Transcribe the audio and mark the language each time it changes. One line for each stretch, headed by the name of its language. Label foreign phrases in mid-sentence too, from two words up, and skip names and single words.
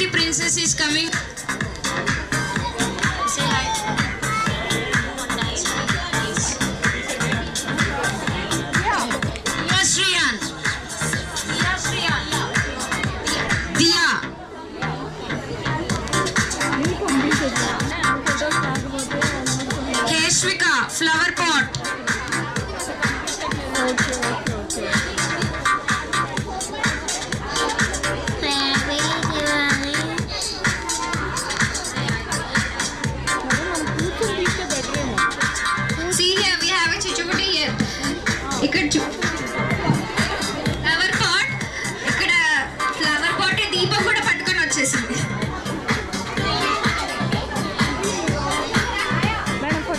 English: Princess is coming. Say hi. Yashriyan. Diya. Keshwika, flower pot. Baby Diwali. See here, we have a chichubuti here.
Telugu: ఇక్కడ
English: flower pot,
Telugu: ఇక్కడ
English: flower pot
Telugu: దీపం కూడా పట్టుకొని వచ్చేసింది.
English: madam photo